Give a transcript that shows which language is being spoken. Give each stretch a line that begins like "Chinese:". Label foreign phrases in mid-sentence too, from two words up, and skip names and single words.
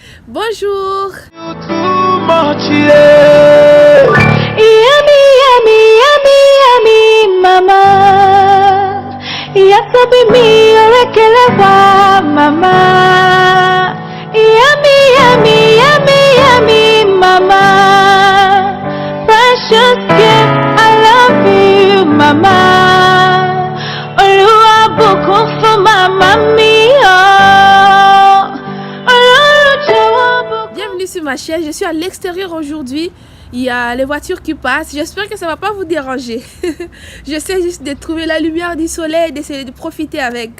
French: Bonjour.
English: Yummy, yummy, yummy, yummy, mama.
Yoruba: Yasabi mi orekelewa, mama.
English: Yummy, yummy, yummy, yummy, mama. Precious gift, I love you, mama.
Yoruba: Oluwa bùkún fún mama mi,
French: Bienvenue sur ma chaîne, je suis à l'extérieur aujourd'hui. Il y a les voitures qui passent. J'espère que ça ne va pas vous déranger. J'essaie juste de trouver la lumière du soleil et d'essayer de profiter avec.